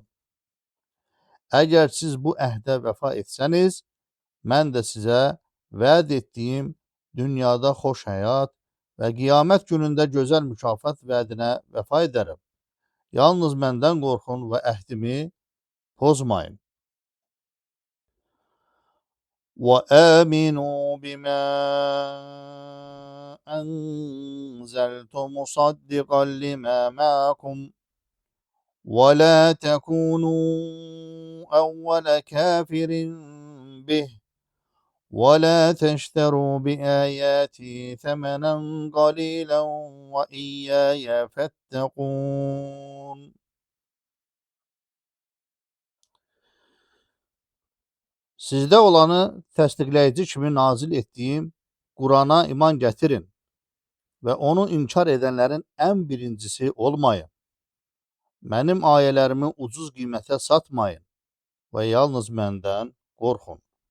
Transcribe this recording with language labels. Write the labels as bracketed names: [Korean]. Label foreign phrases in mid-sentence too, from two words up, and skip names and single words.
[Azerbaijani] Əgər siz bu əhdə vəfa etsəniz, mən də sizə vəd etdiyim dünyada xoş həyat və qiyamət günündə gözəl mükafat vədinə vəfa edərəm. Yalnız məndən qorxun və əhdimi pozmayın. [Arabic] وَآمِنُوا بِمَا أنزلت مصدقا لما معكم ولا تكونوا أول كافر به ولا تشتروا بآياتي ثمنا قليلا وإياي فاتقون. [Azerbaijani] Sizdə olanı təsdiqləyici kimi nazil etdiyim Qurana iman gətirin və onu inkar edənlərin ən birincisi olmayın. Mənim ayələrimi ucuz qiymətə satmayın və yalnız məndən qorxun.